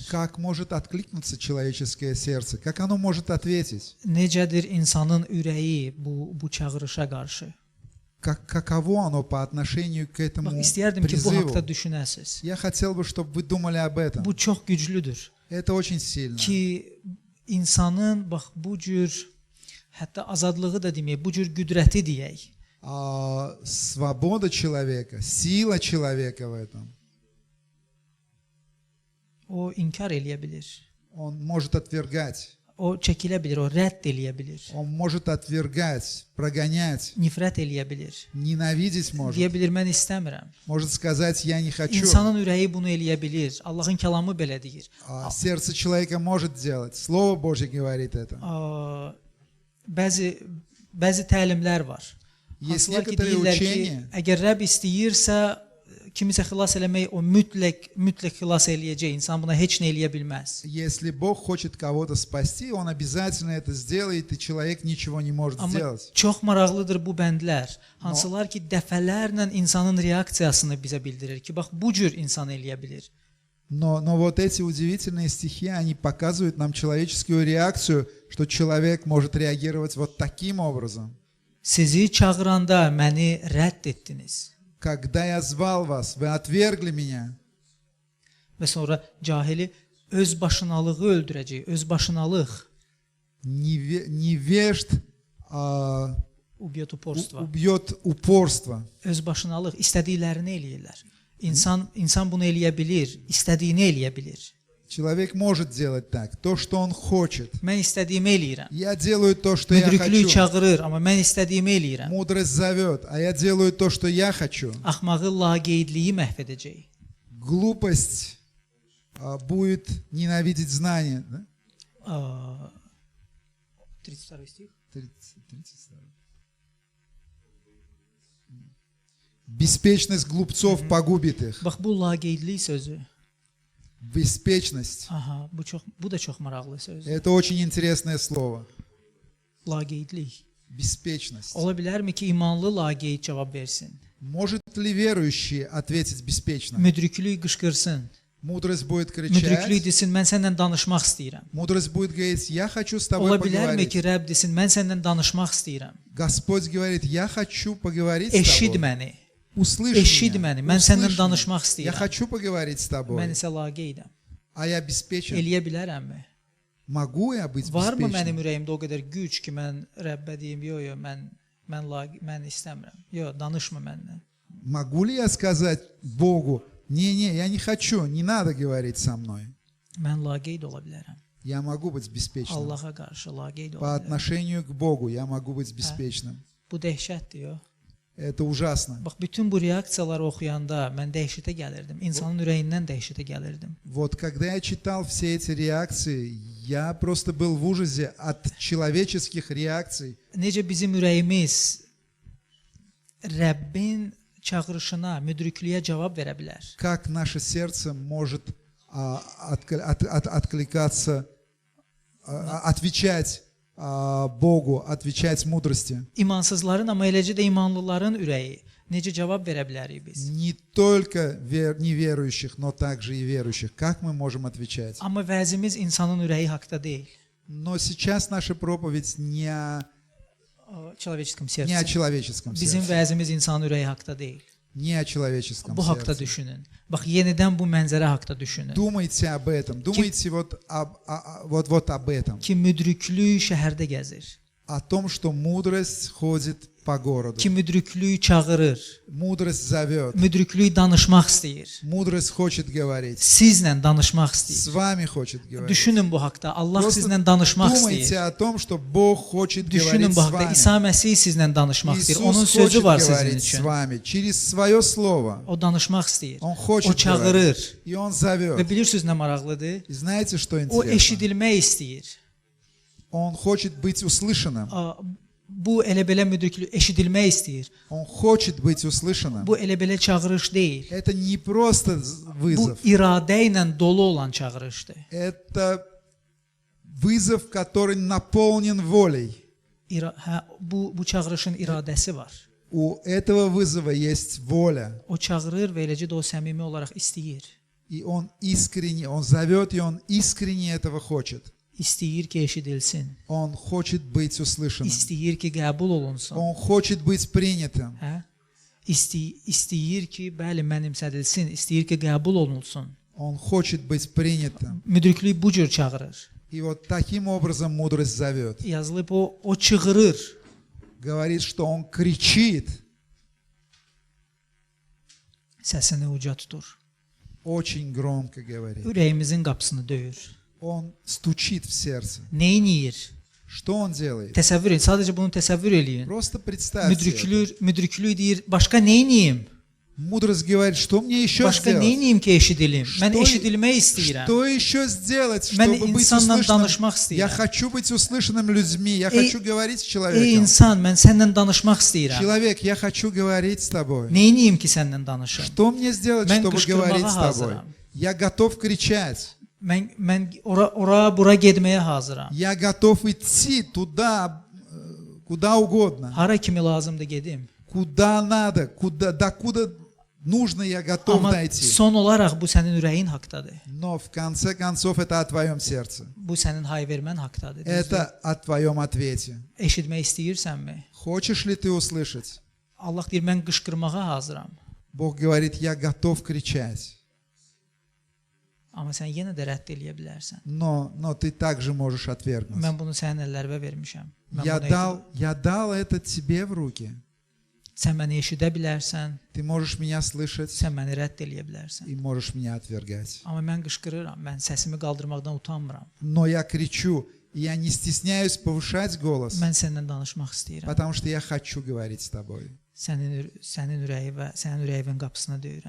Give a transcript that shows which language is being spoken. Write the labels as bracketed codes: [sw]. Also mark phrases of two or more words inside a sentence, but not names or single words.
[ru] как может откликнуться человеческое сердце? Как оно может ответить? [az] Necədir insanın ürəyi bu çağırışa qarşı? [ru] Каково оно по отношению к этому [az] Bax, istəyərdim ki, bu [ru] призыву? [az] haqda düşünəsiz. [ru] Я хотел бы, чтобы вы думали об этом. [az] Bu çox güclüdür [ru] Это очень сильно. [az] ki, insanın bax bu cür hətta azadlığı da deməyək, bu cür qüdrəti deyək. [ru] Свобода человека, сила человека в этом. [az] O inkar eləyə bilər. [ru] Он может отвергать. [az] O çəkilə bilər, o rədd eləyə bilər. [ru] Он может отвергать, прогонять, [az] Nifrət eləyə bilər. [ru] ненавидеть [az] Deyə [ru] может. [az] bilər mən istəmirəm. [ru] Может сказать, я не хочу. [az] İnsanın ürəyi bunu eləyə bilər. Allahın kəlamı belə deyir. [ru] Сердце человека может делать. Слово Божье говорит это. [az] Bəzi təlimlər var. [ru] Есть [az] Hansılar ki [ru] некоторые [az] deyirlər ki, [ru] учения. [az] əgər Rəbb istəyirsə kimisə xilas eləmək o mütləq xilas eləyəcək. İnsan buna heç nə eləyə bilməz. [ru] Если Бог хочет кого-то спасти, Он обязательно это сделает, и человек ничего не может [az] Amma [ru] сделать. [az] çox maraqlıdır bu bəndlər. Hansılar ki dəfələrlə insanın reaksiyasını bizə bildirir ki, bax bu cür insan eləyə bilir. [ru] Но вот эти удивительные стихи, они показывают нам человеческую реакцию, что человек может реагировать вот таким образом. [az] Sizi çağıranda məni rədd etdiniz. [ru] Когда я звал вас, вы отвергли меня. [az] Və sonra cahili özbaşınalığı öldürəcək. Özbaşınalıq. [ru] Невежд Убьет упорство. убьет упорство. [az] Özbaşınalıq istədiklərini eləyirlər. İnsan bunu eləyə bilir, istədiyini eləyə bilir. [ru] Человек может делать так, то, что он хочет. [az] Mən istədiyimi eləyirəm. [ru] Я делаю то, что я [az] Müdriklük [ru] хочу. [az] çağırır, amma mən istədiyimi eləyirəm. [ru] Мудрость зовет, а я делаю то, что я хочу. [az] Axmağı laqeydliyi məhv edəcək. [ru] Глупость будет ненавидеть знание. Да? 32 стих. 32. Беспечность глупцов погубит их. [az] Bax bu laqeydlik sözü. [ru] Беспечность. [az] Aha, bu da çox maraqlı sözdür. [ru] Это очень интересное слово. [az] Laqeydlik. [ru] Bеспечность. [az] Ola bilərmi ki, imanlı laqeyd cavab versin? [ru] Может ли верующий ответить беспечно? [az] Müdriklük qışqırsın. [ru] Мудрость будет [az] Müdriklük [ru] кричать. [az] desin, mən səndən danışmaq istəyirəm. [ru] Мудрость будет говорить, я хочу с тобой [az] Ola bilərmi ki, [ru] поговорить. [az] Rəbb desin, mən səndən danışmaq istəyirəm. [ru] Господь говорит, я хочу поговорить с [az] Eşid [ru] тобой. [az] məni. [ru] Услышь [az] Eşid [ru] меня. [az] məni. Mən səndən [ru] Услышь [az] danışmaq [ru] меня. Я [az] istəyirəm. [ru] хочу поговорить с [az] Mən [ru] тобой. [az] isə laqeydəm. [ru] А я беспечен. [az] Eləyə bilərəmmi? [ru] Могу я быть [az] Varmı mənim [ru] беспечным? [az] ürəyimdə o qədər güc ki, mən Rəbbə deyim, yo, mən istəmirəm. Yo, danışma məndən. [ru] Могу ли я сказать Богу, не, я не хочу, не надо говорить со мной. [az] Mən laqeyd ola bilərəm. [ru] Я могу быть беспечным. [az] Allaha qarşı laqeyd [ru] По [az] ola bilərəm. [ru] отношению к Богу я могу быть беспечным. [az] Bu dəhşətdir, yo. [ru] Это ужасно. [az] Bax, bütün bu reaksiyaları oxuyanda mən dəhşətə gəlirdim. İnsanın ürəyindən dəhşətə gəlirdim. [ru] Вот когда я читал все эти реакции, я просто был в ужасе от человеческих реакций. [az] Necə bizim ürəyimiz Rəbbin çağırışına, müdriklüyə cavab verə bilər. [ru] Как наше сердце может откликаться, отвечать Богу, отвечать мудрости. [az] İmansızların, amma eləcə də imanlıların ürəyi necə cavab verə bilərik biz? [ru] Не только неверующих, но также и верующих. Как мы можем отвечать? [az] Amma vəzimiz insanın ürəyi haqqda deyil. [ru] Но сейчас наша проповедь не о Человеческом не сердце. о человеческом [az] Bizim [ru] сердце. [az] vəzimiz insanın ürəyi haqqda deyil. [ru] Не о человеческом [az] Bu haqda [ru] сердце. [az] düşünün. Bax, yenidən bu mənzərə haqda düşünün. [ru] Думайте об этом. Думайте вот об этом. [az] Ki müdriklük şəhərdə gəzir. [ru] О том, что мудрость ходит по городу. [az] Ki müdriklük çağırır. [ru] Мудрость зовет. [az] Müdriklük danışmaq istəyir. [ru] Mудрость хочет говорить. [az] Sizlə danışmaq [ru] С [az] istəyir. [ru] вами хочет говорить. [az] Düşünün bu haqda. Allah [ru] Просто [az] sizlə danışmaq [ru] думайте [az] istəyir. [ru] о том, что Бог хочет [az] Düşünün [ru] говорить [az] bu [ru] с [az] haqda. [ru] вами. [az] İsa Məsih sizlə danışmaq istəyir. Onun [ru] Иисус [az] sözü [ru] хочет [az] var sizin [ru] говорить с [az] üçün. [ru] вами через свое слово. [az] O danışmaq istəyir. [ru] Он [az] O [ru] хочет [az] çağırır. [ru] говорить. И Он [az] Və [ru] зовет. [az] bilirsiniz nə maraqlıdır? [ru] И знаете, что [az] O [ru] интересно? [az] eşidilmək istəyir. [ru] Он хочет быть услышанным. [az] Bu elə belə müdriklük eşidilmək istəyir. [ru] Он хочет быть услышанным. [az] Bu elə belə çağırış deyil. [ru] Это не просто [az] Bu [ru] вызов. [az] iradə ilə dolu olan çağırışdır. [ru] Это вызов, который наполнен волей. [az] Bu çağırışın iradəsi var. [ru] У этого вызова есть воля. [az] O çağırır və eləcə də o səmimi olaraq istəyir. [ru] И он искренне, он зовет, и он искренне этого хочет. [az] İstəyir ki, eşidilsin. [ru] Он хочет быть услышанным. [az] İstəyir ki, qəbul olunsun. [ru] Он хочет быть принятым. [az] Hə? İstəyir ki, bəli, mənimsədilsin. İstəyir ki, qəbul olunsun. [ru] Он хочет быть принятым. [az] Müdriklük bu cür çağırır. [ru] И вот таким образом мудрость зовет. [az] Yazılıb o çığırır. [ru] Говорит, что он кричит. [az] Səsini uca tutur. [ru] Очень громко говорит. [az] Ürəyimizin qapısını döyür. [ru] Он стучит в сердце. [az] Neyniyir? [ru] Что он делает? [az] Təsəvvür edin, sadəcə bunu təsəvvür eləyin. [ru] Просто представьте это. [az] Müdriklük deyir, başqa neyniyim? [ru] Mudroсть говорит, что мне еще [az] Başqa [ru] сделать? [az] neyniyim ki, eşidilim? Mən [ru] Что- [az] eşidilmək istəyirəm. [ru] Что еще сделать, [az] Mən [ru] чтобы быть [az] insanla danışmaq [ru] услышанным? [az] istəyirəm. [ru] Я хочу быть услышанным людьми. Я хочу говорить с [az] Ey [ru] человеком. [az] insan, mən səndən danışmaq istəyirəm. [ru] Человек, я хочу говорить с тобой. [az] Neyniyim ki, səndən danışım? [ru] Что мне сделать, [az] Mən [ru] чтобы [az] qışqırmağa [ru] говорить с тобой? [az] hazıram. [ru] Я готов кричать. [az] Mən ora getməyə hazıram. [ru] Я готов идти туда, куда угодно. [az] Hara kimi lazımdır gedim. [ru] Куда надо, докуда нужно, я готов [az] Amma [ru] дойти. [az] son olaraq bu sənin ürəyin haqqdadır. [ru] Но в конце концов это о твоем сердце. [az] Bu sənin hay vermən haqqdadır. [ru] Это о твоем ответе. [az] Eşitmək istəyirsənmi? [ru] Хочешь ли ты услышать? [az] Allah deyir, mən qışqırmağa hazıram. [ru] Bог говорит, я готов кричать. [az] Amma sən yenə də rədd eləyə bilərsən. [ru] Но ты также можешь отвергнуть. [az] Mən bunu sənin əllərinə vermişəm. Mən [ru] Я дал это тебе в руки. [az] Sən məni eşidə bilərsən, [ru] Ты можешь меня слышать [az] sən məni rədd eləyə bilərsən. [ru] и можешь меня отвергать. [az] Amma mən qışqırıram, mən səsimi qaldırmaqdan utanmıram. [ru] Но я кричу, и я не стесняюсь повышать голос, [az] Mən səndən danışmaq istəyirəm. [ru] потому что я хочу говорить с тобой. [az] Sənin ürəyi və sənin ürəyin qapısına döyürəm.